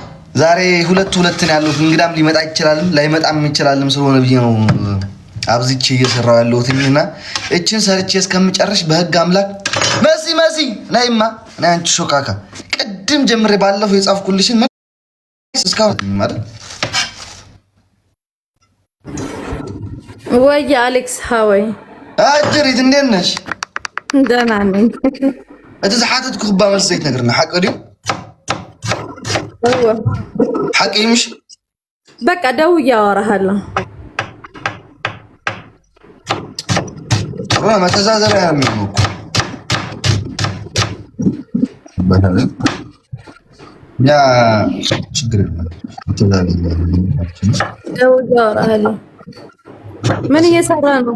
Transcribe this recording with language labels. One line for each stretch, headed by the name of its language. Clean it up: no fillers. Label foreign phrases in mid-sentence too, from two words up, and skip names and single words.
Amharic: ዛሬ ሁለት ነው ያሉት። እንግዳም ሊመጣ ይችላል ላይመጣም ይችላልም ስለሆነ ብዬ ነው አብዝቼ እየሰራው ያለሁትና እቺን ሰርቼ እስከምጨርሽ በህግ አምላክ መሲ ነይማ ነይ አንቺ ሾካካ ቅድም ጀምሬ ባለፈው የጻፍኩልሽን እስካሁን ማለት ወይ አሌክስ ሃዋይ አጅሪት እንዴት ነሽ? ደህና ነኝ።
Tigrinya: እቲ ዝሓተትኩ ክባ መልስ ዘይትነግርና ሓቂ ድዩ? ሓቂ ምሽ
Amharic: በቃ ደውዬ አወራሃለሁ። መተዛዘቢያ ነው የሚሆነው ያ ችግር የለም። ደውዬ አወራሃለሁ። ምን እየሰራ ነው?